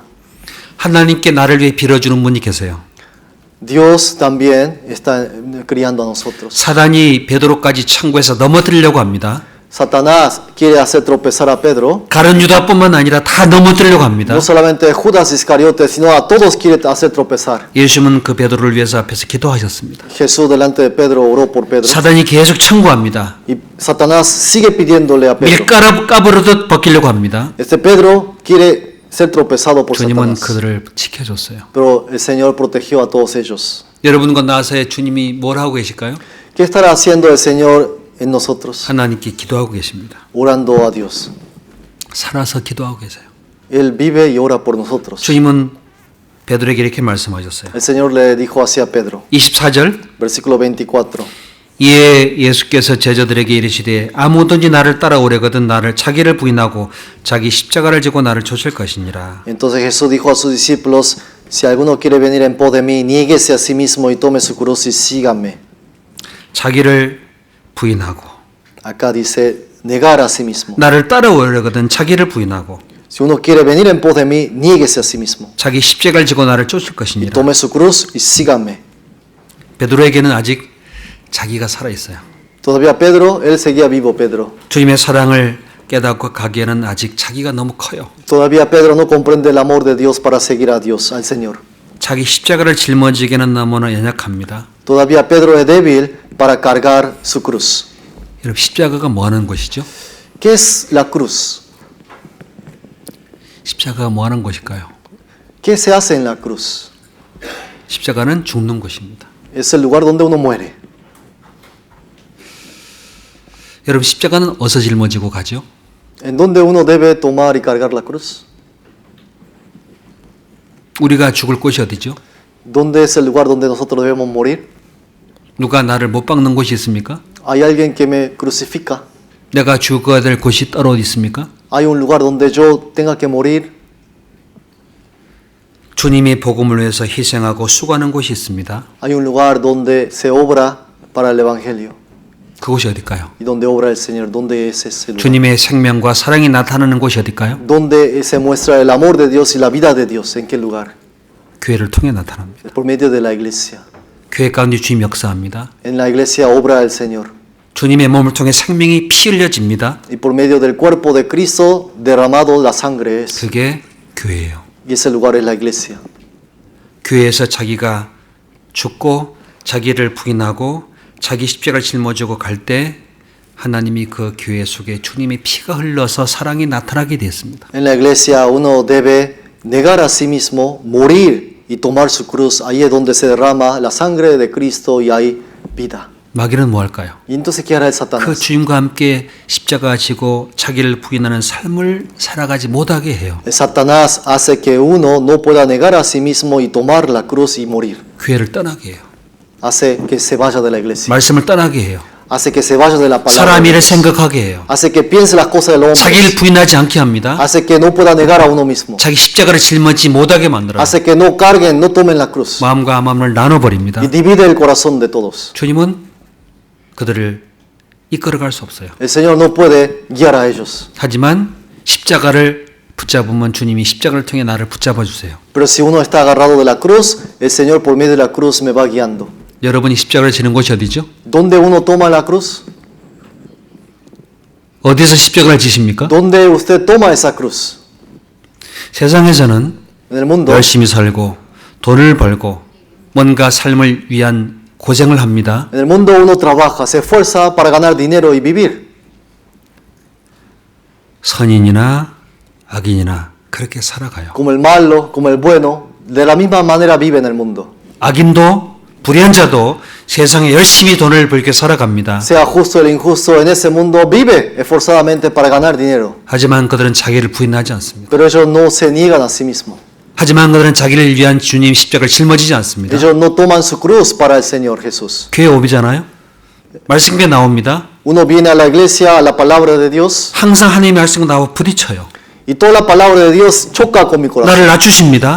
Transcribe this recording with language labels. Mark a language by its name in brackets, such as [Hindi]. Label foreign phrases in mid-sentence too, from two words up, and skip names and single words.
[Korean] 하나님께 나를 위해 빌어주는 분이 계세요. [Spanish] Dios también está criando a nosotros. [Korean] 사단이 베드로까지 창고에서 넘어뜨리려고 합니다. [Spanish] Satanás quiere hacer tropezar a Pedro. [Korean] 가룟 유다뿐만 아니라 다 넘어뜨리려고 합니다. [Spanish] No solamente Judas Iscariote, sino a todos quiere hacer tropezar. [Korean] 예수님은 그 베드로를 위해서 앞에서 기도하셨습니다. [Spanish] Jesús delante de Pedro oró por Pedro. [Korean] 사단이 계속 청구합니다. [Spanish] Y Satanás sigue pidiéndole a Pedro. [Korean] 밀가루 까부르듯 벗기려고 합니다. [Spanish] Este Pedro quiere ser tropezado por [Korean] 주님은 [Spanish] Satanás. [Korean] 그들을 지켜줬어요. [Spanish] Pero el Señor protegió a todos ellos. [Korean] 여러분과 나서의 주님이 뭘 하고 계실까요? [Spanish] ¿Qué estará haciendo el Señor en nosotros? [Korean] 하나님께 기도하고 계십니다. [Spanish] Orando a Dios. [Korean] 살아서 기도하고 계세요. [Spanish] Él vive y ora por nosotros. [Korean] 주님은 베드로에게 이렇게 말씀하셨어요. [Spanish] El Señor le dijo así a Pedro, [Korean] 24절 [Spanish] versículo 24. [Korean] 이에 예수께서 제자들에게 이르시되 아무든지 나를 따라오려거든 나를 자기를 부인하고 자기 십자가를 지고 나를 쫓을 것이니라. [Spanish] Entonces Jesús dijo a sus discípulos, si alguno quiere venir en pos de mí, niéguese a sí mismo y tome su cruz y sígame. [Korean] 자기를 부인하고 [Spanish] Acá dice, negar a sí mismo. [Korean] 나를 따라오려거든 자기를 부인하고 [Spanish] Si uno quiere venir en pos de mí, niéguese a sí mismo. [Korean] 자기 십자가를 지고 나를 쫓을 [Spanish] Y [Korean] 것이니라. [Spanish] tome su cruz y sígame. [Korean] 베드로에게는 아직 자기가 살아 있어요. [Spanish] Todavía Pedro, él seguía vivo, Pedro. [Korean] 주님의 사랑을 깨닫고 가기에는 아직 자기가 너무 커요. [Spanish] Todavía Pedro no comprende el amor de Dios para seguir a Dios, al Señor. [Korean] 자기 십자가를 짊어지기에는 너무나 연약합니다. [Spanish] Todavía Pedro es débil para cargar su cruz. [Korean] 여러분 십자가가 뭐 하는 것이죠? [Spanish] ¿Qué es la cruz? [Korean] 십자가가 뭐 하는 것일까요? [Spanish] ¿Qué se hace en la cruz? [Korean] 십자가는 죽는 것입니다. [Spanish] Es el lugar donde uno muere. [Korean] 여러분 십자가는 어디서 짊어지고 가죠? [Spanish] ¿En dónde uno debe tomar y cargar la cruz? [Korean] 우리가 죽을 곳이 어디죠? [Spanish] ¿Dónde es el lugar donde nosotros debemos morir? [Korean] 누가 나를 못 박는 곳이 있습니까? [Spanish] ¿Hay alguien que me crucifica? [Korean] 내가 죽어야 될 곳이 따로 어디 있습니까? [Spanish] ¿Hay un lugar donde yo tenga que morir? [Korean] 주님이 복음을 위해서 희생하고 수고하는 곳이 있습니다. [Spanish] Hay un lugar donde se obra para el Evangelio. [Korean] 그곳이 어딜까요? [Spanish] ¿Y donde obra el Señor? ¿Dónde es ese lugar? [Korean] 주님의 생명과 사랑이 나타나는 곳이 어딜까요? [Spanish] ¿Dónde se muestra el amor de Dios y la vida de Dios? ¿En qué lugar? [Korean] 교회를 통해 나타납니다. [Spanish] Por medio de la iglesia. [Korean] 교회 가운데 주님 역사합니다. [Spanish] En la iglesia obra el Señor. [Korean] 주님의 몸을 통해 생명이 피 흘려집니다. [Spanish] Y por medio del cuerpo de Cristo derramado la sangre es. [Korean] 그게 교회예요. [Spanish] Y ese lugar es la iglesia. [Korean] 교회에서 자기가 죽고 자기를 부인하고 자기 십자가를 짊어지고 갈 때 하나님이 그 교회 속에 주님의 피가 흘러서 사랑이 나타나게 되었습니다. [Spanish] En la iglesia uno debe negar a sí mismo, morir y tomar su cruz. Ahí es donde se derrama la sangre de Cristo y hay vida. [Korean] 마귀는 뭐 할까요? [Spanish] ¿Y entonces qué hará el [Korean] 그 [Spanish] Satanás? [Korean] 주님과 함께 십자가 지고 자기를 부인하는 삶을 살아가지 못하게 해요. [Spanish] El Satanás hace que uno no pueda negar a sí mismo y tomar la cruz y morir. [Korean] 교회를 떠나게 해요. [Spanish] Hace que se vaya de la iglesia. [Korean] 말씀을 떠나게 해요. [Spanish] Hace que se vaya de la palabra. [Korean] 사람 [Spanish] de [Korean] 일을 [Spanish] Dios. [Korean] 생각하게 해요. [Spanish] Hace que piense las cosas del hombre. [Korean] 자기를 부인하지 않게 합니다. [Spanish] Hace que no pueda negar a uno mismo. [Korean] 자기 십자가를 짊어지지 못하게 만들어요. [Spanish] Hace que no carguen, no tomen la cruz. [Korean] 마음과 마음을 나눠버립니다. [Spanish] Y divide el corazón de todos. [Korean] 주님은 그들을 이끌어갈 수 없어요. [Spanish] El Señor no puede guiar a ellos. [Korean] 하지만 십자가를 붙잡으면 주님이 십자가를 통해 나를 붙잡아 주세요. [Spanish] Pero si uno está agarrado de la cruz, el Señor por medio de la cruz me va guiando. [Korean] 여러분이 십자가를 지는 곳이 어디죠? [Spanish] ¿Dónde uno toma la cruz? [Korean] 어디서 십자가를 지십니까? [Spanish] ¿Dónde usted toma esa cruz? [Korean] 세상에서는 [Spanish] En el mundo, [Korean] 열심히 살고 돈을 벌고 뭔가 삶을 위한 고생을 합니다. [Spanish] en el mundo uno trabaja, se esfuerza para ganar dinero y vivir. [Korean] 선인이나 악인이나 그렇게 살아가요. [Spanish] Como el malo, como el bueno, de la misma manera vive en el mundo. [Korean] 악인도 불의한 자도 세상에 열심히 돈을 벌게 살아갑니다. [Spanish] Sea justo o el injusto, en ese mundo vive esforzadamente para ganar dinero. [Korean] 하지만 그들은 자기를 부인하지 않습니다. [Spanish] Pero ellos no se niegan a sí mismos. [Korean] 하지만 그들은 자기를 위한 주님 십자가를 짊어지지 않습니다. [Spanish] Ellos no toman su cruz para el Señor Jesús. [Korean] 교회 오비잖아요. 말씀에 나옵니다. [Spanish] Uno viene a la iglesia, a la palabra de Dios, [Korean] 항상 하나님의 말씀과 나와 부딪혀요. [Spanish] y toda la palabra de Dios choca con mi corazón. [Korean] 나를 낮추십니다.